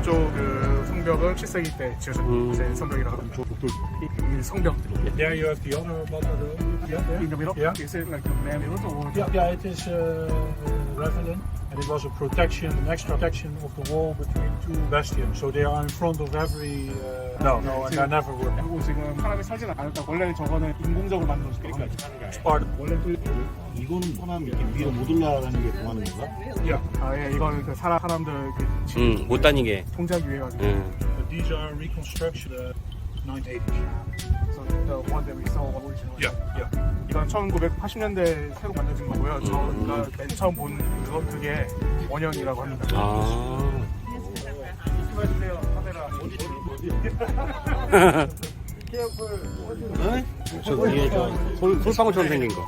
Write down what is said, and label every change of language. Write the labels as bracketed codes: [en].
[ko] 이쪽 그 성벽은 7세기 때 지어진 이제 성벽이라고 합니다. 이 성벽. [en] There you have the other bottle. Yeah, there. In the middle? Yeah. Is it like a man built or? Yeah, it is Ravelin, and it was a protection, an extra protection of the wall between two bastions. So they are in front of every. No, and they never were. [ko] 그리고 지금 사람이 살지는 않았다. 원래는 저거는 인공적으로 만든 거니까. [en] It's part of. [ko] 원래 뚫려. 이거는 사람 이렇게 위로 못 올라가는 게 좋아하는 건가? [en] Yeah. [ko] 예, 이거는 그 사람들 그 못 다니게. 통제하기 위해 가지고. [en] But these are reconstruction 980s. So the one that we saw originally. Yeah, yeah. [ko] 이건 1980년대 새로 만들어진 거고요. 저가 맨 처음 본 그게 원형이라고 합니다. 아. 말씀해주세요. 카메라. 저 위에 솔방울처럼 생긴 거.